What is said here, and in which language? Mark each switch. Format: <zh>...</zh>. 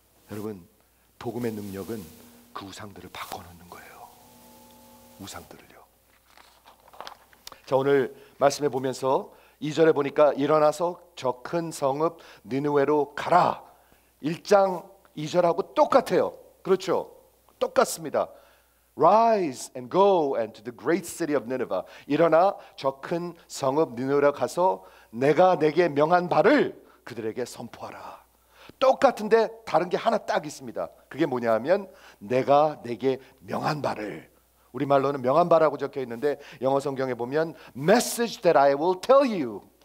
<ko>여러분 복음의 능력은 그 우상들을 바꿔놓는 거예요. 우상들을요. 자, 오늘 말씀해 보면서 2절에 보니까 일어나서 저 큰 성읍 니느웨로 가라. 1장 2절하고 똑같아요. 그렇죠? 똑같습니다.</ko> <en>Rise and go and to the great city of Nineveh.</en> <ko>일어나 저 큰 성읍 니느웨로 가서 내가 내게 명한 바를 그들에게 선포하라. 똑같은데 다른 게 하나 딱 있습니다. 그게 뭐냐 하면 내가 내게 명한 바를, 우리말로는 명한 바라고 적혀 있는데 영어 성경에 보면</ko> <en>message that I will tell you.</en>